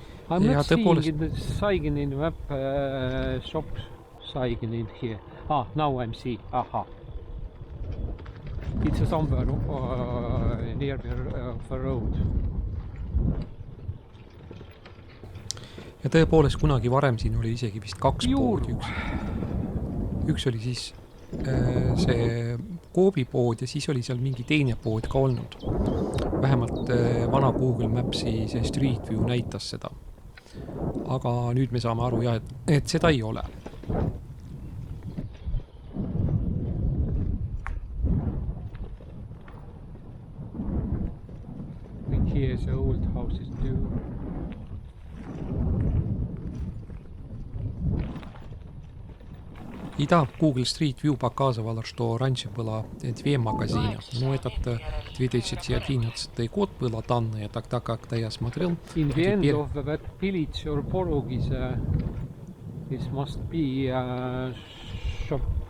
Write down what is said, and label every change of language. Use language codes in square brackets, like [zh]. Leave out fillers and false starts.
[en] I'm not seeing the sign in the map, shop sign in here. Now I'm seeing. It's somewhere near the road. [et] Ja tõepoolest kunagi varem siin oli isegi vist 2 poodi. Üks oli siis see koobipood ja siis oli seal mingi teine pood ka olnud. Vähemalt vana Google Mapsi see Street View näitas seda. Aga nüüd me saame aru, et seda ei ole. [en] Here's the old houses too. [ru] И да, Google Street View показывало, что раньше было 2 магазина. Но этот 2011 год было данные, тогда как-то я смотрел. [en] In the end of that village or borough is this must be a shop.